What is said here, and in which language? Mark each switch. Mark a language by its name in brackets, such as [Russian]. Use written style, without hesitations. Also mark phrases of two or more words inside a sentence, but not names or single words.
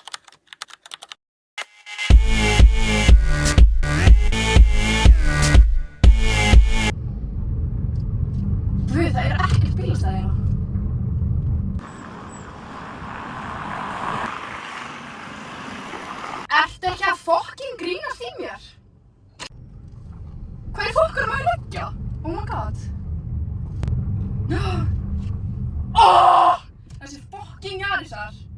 [Icelandic] Guð, það er ekkert bílastæði hérna. Ertu ekki að fucking grínast í mér? Hvað er fokkur að leggja? [English] Oh my god. [Icelandic] Þessi fucking Jarisar.